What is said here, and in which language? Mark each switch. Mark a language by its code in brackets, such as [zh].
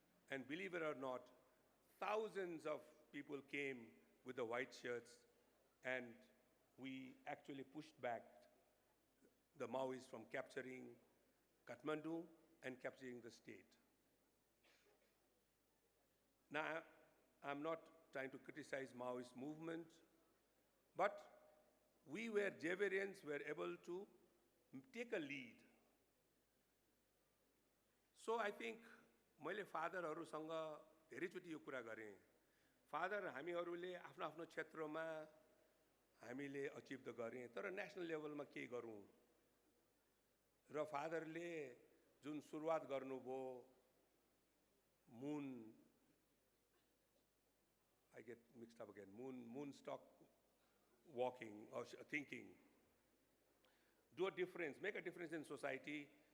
[en] And believe it or not, thousands of people came with the white shirts, and we actually pushed back the Maoists from capturing Kathmandu and capturing the state. Now, I'm not trying to criticize Maoist movement, but we Xavierians were able to take a lead. So I think [ne] मैले फादरहरूसँग धेरैचोटि यो कुरा गरेँ. Father हामीहरूले आफ्नो आफ्नो क्षेत्रमा हामीले अचिभ त गरेँ, तर नेसनल लेभलमा के गरौँ र फादरले जुन सुरुवात गर्नुभयो [en] moon, I get mixed up again, moon stock walking or thinking, do a difference, make a difference in society.